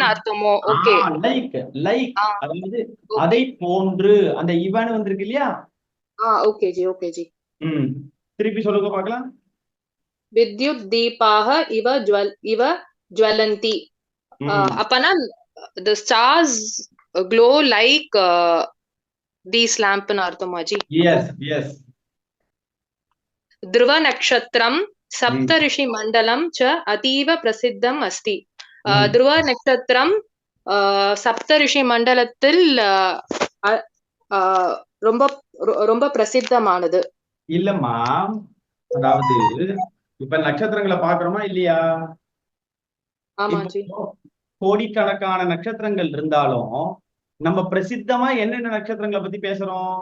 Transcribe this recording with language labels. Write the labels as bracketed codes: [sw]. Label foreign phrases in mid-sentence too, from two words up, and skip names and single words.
[ta] அர்த்தமோ? ஓகே, லைக் அதாவது அதை போன்று அந்த இவன் வந்திருக்கு இல்லையா? ஓகே ஜி, ஓகே ஜி. திருப்பி சொல்லுங்க பார்க்கலாம். [sa] विद्युत् दीपाक इव ज्वलन्ति. [ta] அப்பனா [en] the stars glow like these lamp [ta] னு அர்த்தமா ஜி? [en] Yes. [sa] ध्रुव नक्षत्रम सप्तऋषि मंडलम च अतीव प्रसिद्धम अस्ति. ध्रुव नक्षत्रम [ta] சப்தரிஷி மண்டலத்தில் ரொம்ப ரொம்ப பிரசித்தமானது. இல்லம்மா, அதாவது இப்ப நட்சத்திரங்களை பாக்குறோமா இல்லையா? ஆமா ஜி. கோடிக்கணக்கான நட்சத்திரங்கள் இருந்தாலும் நம்ம பிரசித்தமா என்னென்ன நட்சத்திரங்களை பத்தி பேசுறோம்?